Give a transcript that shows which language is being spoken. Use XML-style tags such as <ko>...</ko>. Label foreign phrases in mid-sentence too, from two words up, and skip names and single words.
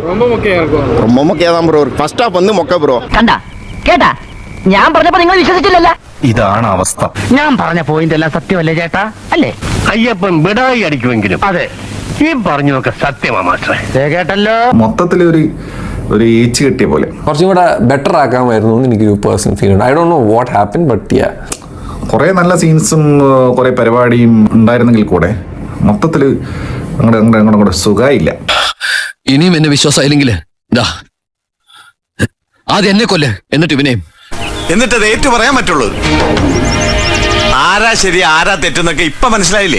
<ta>ரொம்ப மொக்கையா தான் ப்ரோ.</ta> <en>first half</en> <ta>வந்து மொக்க ப்ரோ.</ta> <ml>കണ്ടാ കേട്ടാ? ഞാൻ പറഞ്ഞപ്പോ നിങ്ങൾ വിശ്വസിച്ചില്ലല്ലോ. ഇതാണ് അവസ്ഥ. ഞാൻ പറഞ്ഞ പോയിന്റ് എല്ലാം സത്യമല്ലേ ചേട്ടാ? അല്ലേ? അയ്യപ്പൻ ബിടായി അടിക്കുമെങ്കിലും അതെ, ഈ പറഞ്ഞതൊക്കെ സത്യമാ മാസ്റ്ററെ. കേട്ടല്ലോ. മൊത്തത്തിൽ ഒരു ഈച്ച് കിട്ടിയ പോലെ കുറച്ചും കൂടെ ബെറ്റർ ആക്കാമായിരുന്നു എന്ന് എനിക്കൊരു</ml> <en>personal feel</en> <ml>ഉണ്ട്.</ml> <en>I don't know what happen, but yeah,</en> <ml>കുറേ നല്ല സീൻസും കുറേ പരിപാടിയും ഉണ്ടായിരുന്നെങ്കിൽ കൂടെ മൊത്തത്തിൽ അങ്ങോട്ട് സുഖമില്ല. ഇനിയും എന്നെ വിശ്വാസമായില്ലെങ്കിൽ ആദ്യം എന്നെ കൊല്ല്, എന്നിട്ട് ഇവനെയും. എന്നിട്ടത് ഏറ്റു പറയാൻ പറ്റുള്ളൂ. ആരാ ശരി ആരാ തെറ്റെന്നൊക്കെ ഇപ്പൊ മനസ്സിലായില്ലേ?</ml>